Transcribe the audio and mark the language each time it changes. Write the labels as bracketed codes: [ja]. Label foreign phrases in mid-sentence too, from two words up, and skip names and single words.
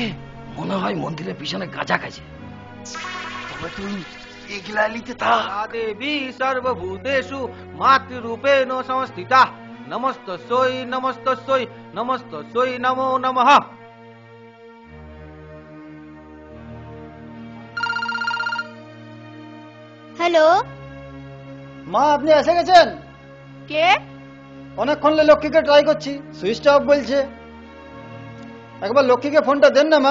[bn] মনে হয় মন্দিরের পিছনে গাঁজা খাইছে। তবে তুই এগুলা লিতে থাক। [sa] या देवी सर्वभूतेषु मातृरूपेण संस्थिता नमस्तस्यै नमस्तस्यै नमस्तस्यै नमो नमः। [bn] হ্যালো, মা আপনি এসে গেছেন? কে? অনেকক্ষণ লক্ষ্মীকে ট্রাই করছি, [en] switch off [bn] বলছে। একবার লক্ষ্মীকে ফোনটা দেন না মা।